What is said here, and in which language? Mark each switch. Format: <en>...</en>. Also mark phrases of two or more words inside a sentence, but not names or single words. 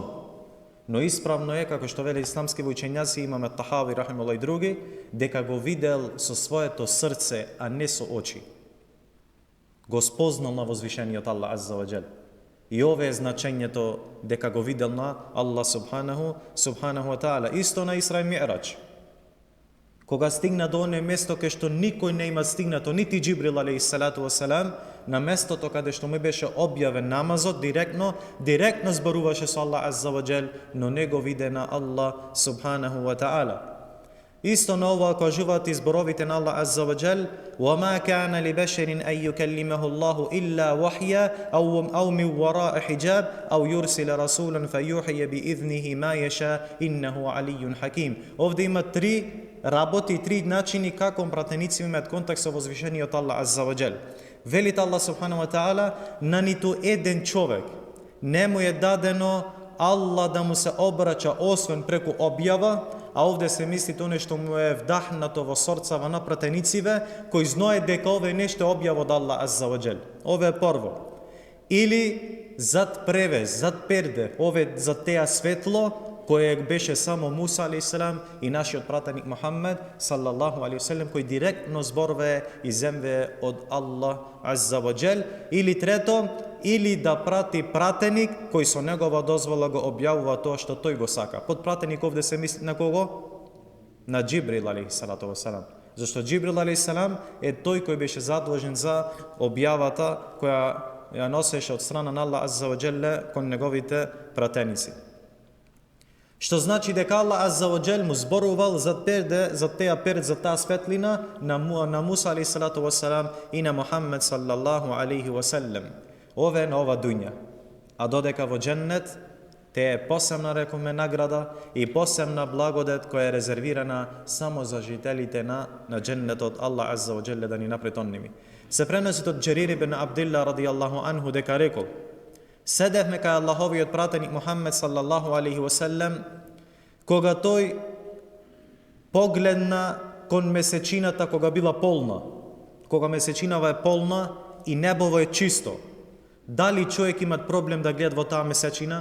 <mk>Но исправно е, како што вели исламски учењаци, имаме Тахави рахимуллах и други, дека го видел со своето срце, а не со очи. Го спознал на возвишениот Аллах</mk> <ar>عز وجل.</ar> <mk>И ова е значењето дека го видел на Аллах</mk> <ar>سبحانه وتعالى.</ar> <mk>Исто на Исра и Ми'раџ. Кога стигна до оне место кај што никој не има стигнато, нити Џибрил</mk> <ar>عليه الصلاة والسلام,</ar> <mk>на местото каде што му беше објавен намазот, директно зборуваше со Аллах</mk> <ar>عز وجل,</ar> <mk>но не го виде на Аллах</mk> <ar>سبحانه وتعالى.</ar> <mk>Исто на ова кажуваат изборовите на Аллах</mk> <ar>عز وجل: وَمَا كَانَ لِبَشَرٍ أَن يُكَلِّمَهُ اللَّهُ إِلَّا وَحْيًا أَوْ مِنْ وَرَاءِ حِجَابٍ أَوْ يُرْسِلَ رَسُولًا فَيُوحِيَ بِإِذْنِهِ مَا يَشَاءُ إِنَّهُ عَلِيٌّ حَكِيمٌ.</ar> <mk>Овде има три работи, три начини како пратеници имаат контакт со возвишениот Аллах</mk> <ar>عز وجل.</ar> <mk>Велит Аллах</mk> <ar>سبحانه وتعالى:</ar> <mk>на ниту еден човек не му е дадено Аллах да му се обрача освен преку објава, а овде се мисли тоа нешто му е вдахнато во срцава на пратенициве, кои знае дека ова е нешто објава од Аллах</mk> <ar>عز وجل.</ar> <mk>Ова е прво. Или зад превез, зад перде, ове за теа светло, кое беше само Муса алейхиссалам и нашиот пратеник Мухаммед</mk> <ar>صلى الله عليه وسلم,</ar> <mk>кој директно зборве и земве од Аллах</mk> <ar>عز وجل.</ar> <mk>Или трето, или да прати пратеник кој со негова дозвола го објавува тоа што тој го сака. Под пратеник овде се мисли на кого? На Џибрил</mk> <ar>عليه الصلاة والسلام.</ar> <mk>Зашто Џибрил алейхиссалам е тој кој беше задолжен за објавата која ја носеше од страна на Аллах</mk> <ar>عز وجل</ar> <mk>кон неговите пратеници. Што значи дека Аллах</mk> <ar>عز وجل</ar> <mk>му зборувал за теа перд, за таа светлина на Муса</mk> <ar>عليه الصلاة والسلام</ar> <mk>и на Мухаммед</mk> <ar>صلى الله عليه وسلم.</ar> <mk>Ове на ова дуња. А додека во дженнет, те е посебна, рекоме, награда и посебна благодет која е резервирана само за жителите на дженнетот. Аллах</mk> <ar>عز وجل</ar> <mk>да ни напретонними. Се преносит од Џерир ибн Абдилла</mk> <ar>رضي الله عنه</ar> <mk>дека рекол: седевме кај Аллаховиот пратеник Мухаммед</mk> <ar>صلى الله عليه وسلم,</ar> <mk>кога тој погледна кон месечината кога била полна. Кога месечинава е полна и небово е чисто. Дали човек имат проблем да гледа во таа месечина?</mk>